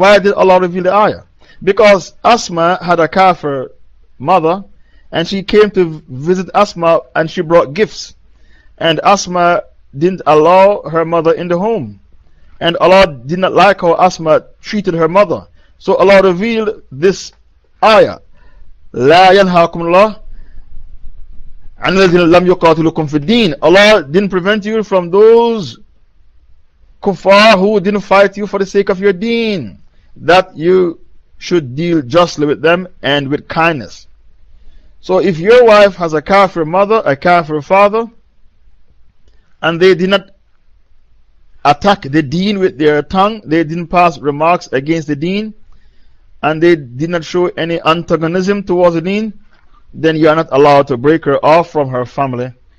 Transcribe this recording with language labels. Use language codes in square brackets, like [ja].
[en] Why did Allah reveal the ayah? Because Asma had a kafir mother, and she came to visit Asma and she brought gifts. And Asma didn't allow her mother in the home. And Allah did not like how Asma treated her mother. So Allah revealed this ayah. [ar] لا ينهاكم الله عن الذين لم يقاتلوكم في الدين. [en] Allah didn't prevent you from those kuffar who didn't fight you for the sake of your deen, that you should deal justly with them and with kindness. So if your wife has a kafir mother, a kafir father, and they did not attack the deen with their tongue, they didn't pass remarks against the deen, and they did not show any antagonism towards the deen, then you are not allowed to break her off from her family.